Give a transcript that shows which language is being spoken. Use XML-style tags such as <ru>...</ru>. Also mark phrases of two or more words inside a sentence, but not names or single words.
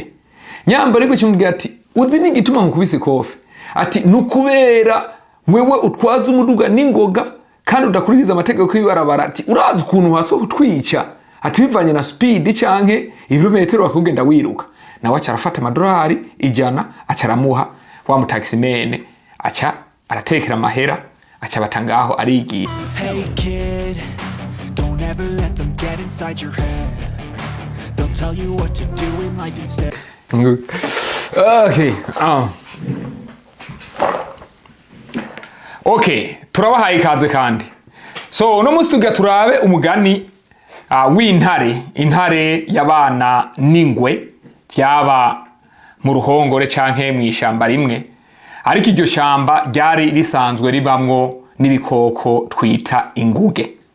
<rn>Nyamborerwa cyumubwira ati uzi ni gituma nkubise ikofe, ati nukubera wewe utwaza umuduga n'ingoga kandi udakurikiza amategeko y'ibarabara, ati urazi ukuntu hatso kutwica, ati bivanye na speed canke ibirometero bakugenda wiruka. Nawe aca arafata amadolari 100 aca aramuha wa mutaximene, aca aratekera amahera, aca batangaho arigiye.</rn> <en>Hey kid, don't ever let them get inside your head. They'll tell you what to do in life instead.</en> <rn>Okay, turabahaye ikaze kandi. So no munsi tugira turabe umugani intare y'abana n'ingwe byaba mu ruhongore canke mu ishamba rimwe, ariko iryo shamba ryari risanzwe ribamwo n'ibikoko twita inguge.</rn>